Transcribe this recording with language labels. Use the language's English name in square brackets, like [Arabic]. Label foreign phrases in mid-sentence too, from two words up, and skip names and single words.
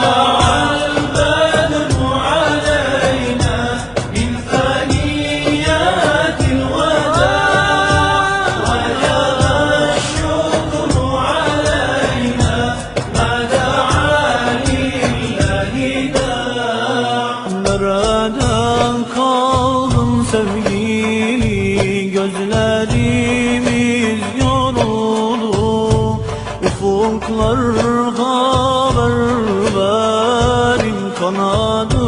[Arabic] طلع البدر علينا من ثنيات الوداع، وجب الشكر علينا ما دعا لله داع. [Turkish] Nerede kaldın sevgili, gözlerimiz yoruldu, ufuklar haber verin kanat